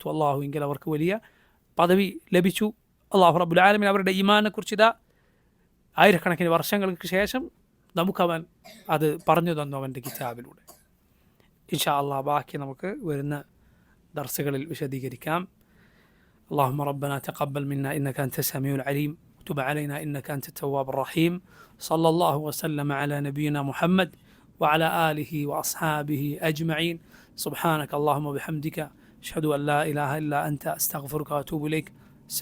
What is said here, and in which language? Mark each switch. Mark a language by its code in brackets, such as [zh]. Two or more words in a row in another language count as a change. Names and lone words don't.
[ml] അള്ളാഹുവിങ്കിൽ അവർക്ക് വലിയ പദവി ലഭിച്ചു. [ar] الله رب العالمين [ml] അവരുടെ ഈമാനെക്കുറിച്ച് ഇതാ ആയിരക്കണക്കിന് വർഷങ്ങൾക്ക് ശേഷം നമുക്കവൻ അത് പറഞ്ഞു തന്നു അവൻ്റെ കിതാബിലൂടെ. [ar] إن شاء الله [ml] ബാക്കി നമുക്ക് വരുന്ന ദർസുകളിൽ വിശദീകരിക്കാം. [ar] اللهم ربنا تقبل منا إنك أنت السميع العليم وتب علينا إنك أنت التواب الرحيم. صلى الله وسلم على نبينا محمد وعلى آله وأصحابه أجمعين. سبحانك اللهم وبحمدك أشهد أن لا إله إلا أنت أستغفرك وأتوب إليك.